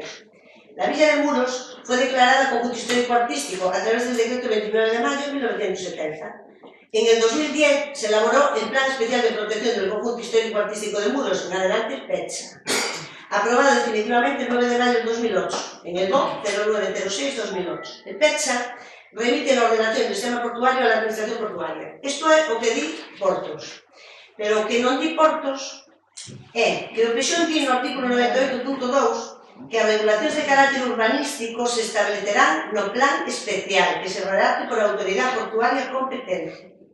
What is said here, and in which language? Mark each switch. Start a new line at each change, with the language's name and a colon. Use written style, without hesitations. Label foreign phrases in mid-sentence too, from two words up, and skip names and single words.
Spanish: La Villa de Muros fue declarada conjunto histórico-artístico a través del decreto 29 de mayo de 1970. En el 2010 se elaboró el Plan Especial de Protección del Conjunto Histórico-Artístico de Muros, en adelante PECHA, aprobado definitivamente el 9 de mayo del 2008, en el BOC 0906-2008. El PECHA remite la ordenación del sistema portuario a la administración portuaria.
Galician: Isto é o que di portos. Pero o que non di portos é que o PSOE di no artículo 98.2 que as regulacións de carácter urbanístico se establecerán no plan especial que se redacte por a autoridade portuaria competente.